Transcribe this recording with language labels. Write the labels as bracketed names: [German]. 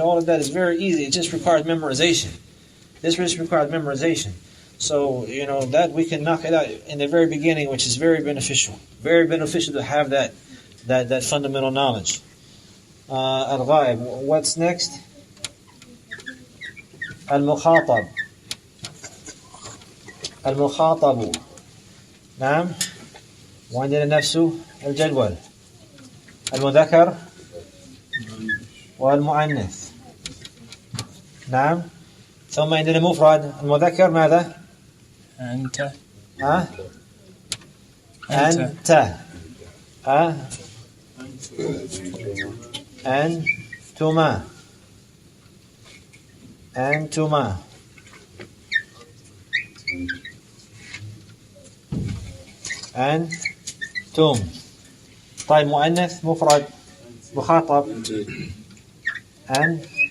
[English] All of that is very easy. It just requires memorization. This just requires memorization. So, that we can knock it out in the very beginning, which is very beneficial. Very beneficial to have that fundamental knowledge. Al-Ghaib. What's next? [Arabic] المخاطب المخاطب نعم وعندنا نفسه الجدول المذكر والمؤنث نعم ثم عندنا مفرد المذكر ماذا أنت أنت أنتما أنتما أنتم طيب مؤنث مفرد مخاطب أنتِ